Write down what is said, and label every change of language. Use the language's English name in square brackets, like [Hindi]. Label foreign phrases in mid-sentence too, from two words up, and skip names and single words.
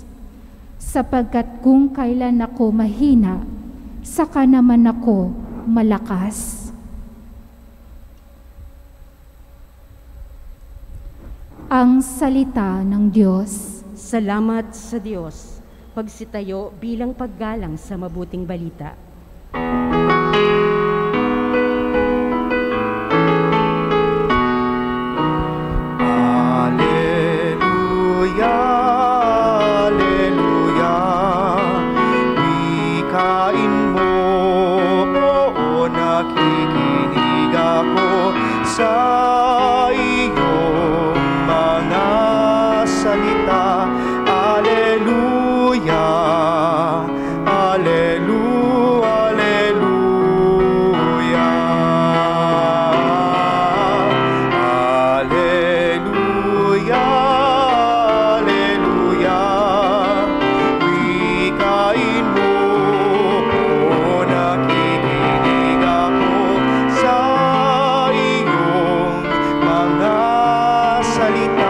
[Filipino] Sapagkat kung kailan ako mahina, saka naman ako malakas. Ang salita ng Diyos. Salamat sa Diyos. Pagsitayo bilang paggalang sa mabuting balita. Alleluia, Alleluia, wikain mo, oo, nakikinig ako sa iyong mga salita. Alleluia, Alleluia, Alleluia, Alleluia, Alleluia, wikain mo, o nakikinig ako sa iyong mga salita.